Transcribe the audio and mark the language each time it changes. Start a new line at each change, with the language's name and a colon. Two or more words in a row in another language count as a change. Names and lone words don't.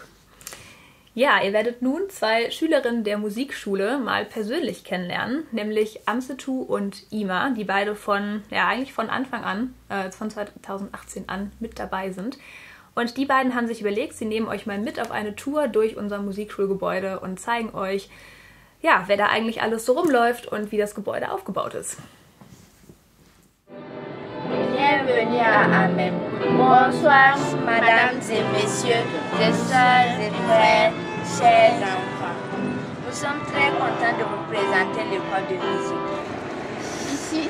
German: Ja, ihr werdet nun 2 Schülerinnen der Musikschule mal persönlich kennenlernen, nämlich Amsetu und Ima, die beide eigentlich von Anfang an, von 2018 an, mit dabei sind. Und die beiden haben sich überlegt, sie nehmen euch mal mit auf eine Tour durch unser Musikschulgebäude und zeigen euch, ja, wer da eigentlich alles so rumläuft und wie das Gebäude aufgebaut ist.
French: Bienvenue à Amem. Bonsoir, mesdames et messieurs, les sœurs et frères, chers enfants. Nous sommes très contents de vous présenter l'école de musique.